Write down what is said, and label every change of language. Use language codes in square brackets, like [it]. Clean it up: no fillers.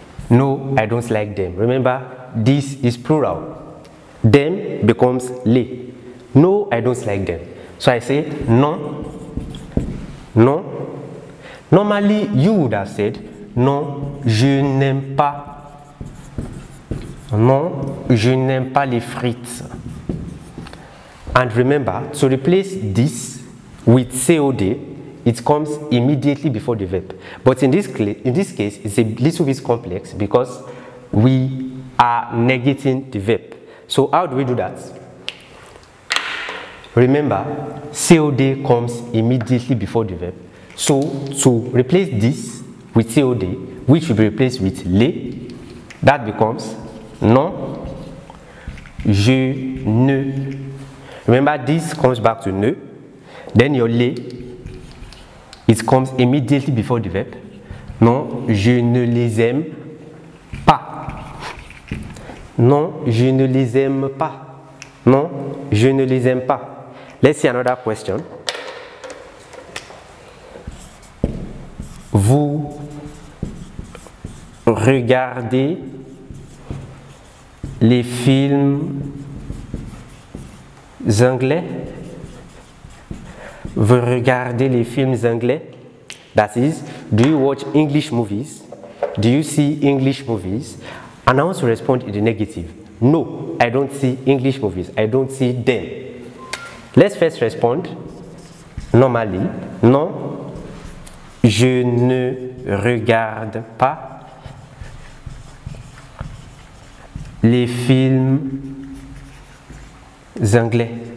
[en] No, I don't like them. Remember, this is plural. Them becomes les. No, I don't like them. So I say, non, non. Normally, you would have said, non, je n'aime pas. [fr] Non, je n'aime pas les frites. [en] And remember, to replace this with COD, it comes immediately before the verb. But in this case, it's a little bit complex because we are negating the verb. So how do we do that? Remember, COD comes immediately before the verb. So to replace this with COD, which will be replaced with les, that becomes non, je ne. Remember, this comes back to ne. Then your les, it comes immediately before the verb. [fr] Non, je ne les aime pas. Non, je ne les aime pas. Non, je ne les aime pas. [en] Let's see another question. [fr] Vous regardez les films anglais? Vous regardez les films anglais? [en] That is, do you watch English movies? Do you see English movies? And I want to respond in the negative. No, I don't see English movies. I don't see them. Let's first respond normally. [fr] Non, je ne regarde pas les films anglais.